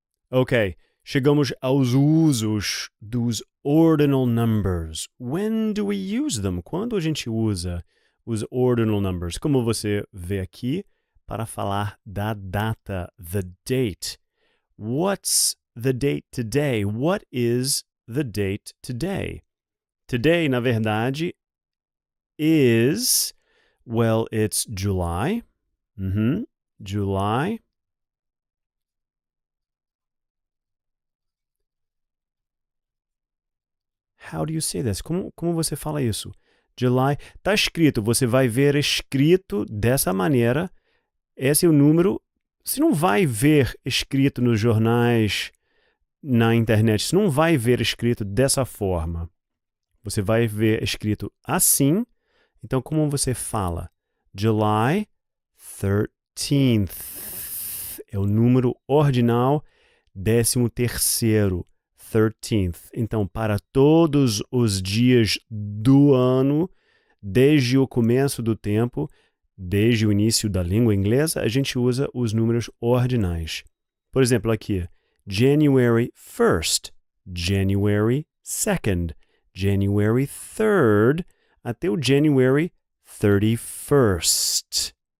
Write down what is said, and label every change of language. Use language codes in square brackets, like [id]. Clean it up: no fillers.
[pt] Ok, chegamos aos usos dos ordinal numbers. [en] When do we use them? [pt] Quando a gente usa os ordinal numbers? Como você vê aqui, para falar da data, the date. [en] What's the date today? What is the date today? Today, [pt] na verdade, [en] is Well, it's July. July. How do you say this? [pt] Como você fala isso? [en] July. [pt] Tá escrito, você vai ver escrito dessa maneira. Esse é o número. Você não vai ver escrito nos jornais, na internet. Você não vai ver escrito dessa forma. Você vai ver escrito assim. Então, como você fala? July 13th. É o número ordinal, 13º. 13th. Então, para todos os dias do ano, desde o começo do tempo, desde o início da língua inglesa, a gente usa os números ordinais. Por exemplo, aqui, January 1st, January 2nd, January 3rd, até o January 31st.